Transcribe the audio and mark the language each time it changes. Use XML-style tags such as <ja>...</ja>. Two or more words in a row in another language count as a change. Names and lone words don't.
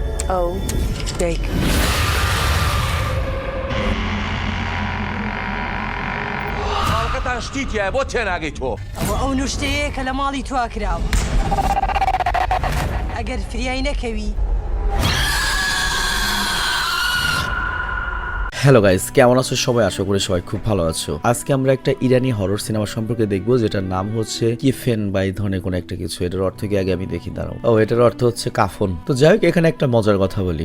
<en>Oh, Jake.</en> <ckb>حلقة شتيتي بۆ تێناگەیتەوە ئەوە ئەو نوشتەیە کە لە ماڵی توا کراوە ئەگەر فریای نەکەوی</ckb> <bn>হ্যালো গাইস, কেমন আছো সবাই? আশা করি সবাই খুব ভালো আছো। আজকে আমরা একটা ইরানি হরর সিনেমা সম্পর্কে দেখবো, যেটার নাম হচ্ছে কিফেন বা এই ধরনের কোনো একটা কিছু। এটার অর্থ কি আগে আমি দেখি, দাঁড়াও। এটার অর্থ হচ্ছে কাফন। তো যাই হোক, এখানে একটা মজার কথা বলি।</bn>